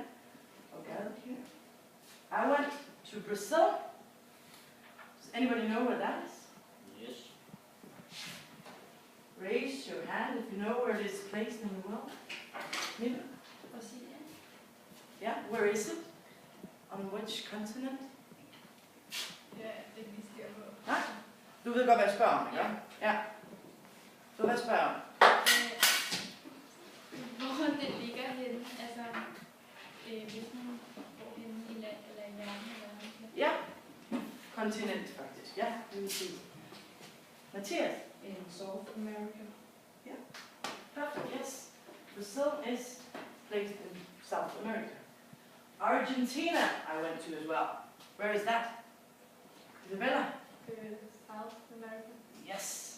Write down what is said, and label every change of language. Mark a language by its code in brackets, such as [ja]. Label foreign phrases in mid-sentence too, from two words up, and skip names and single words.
[en] Okay, here. I went to Brazil. Does anybody know where that is? Yes. Raise your hand if you know where it is placed in the world. Nina? [da] Brasilien. [en] Yeah, where is it? On which continent? [da] Ja, det er vi skal på. Nej? Du ved godt, hvad jeg spørger om, ikke? Ja. Så hvad spørger jeg om? Hvor det ligger henne, altså hvilken, hvor henne i land eller i verden eller noget. Ja. kontinent faktisk. Ja, det vil sige. Mathias? [en] In South America. Perfect, yes. Brazil is placed in South America. Argentina I went to as well. Where is that? Isabella? South America. Yes.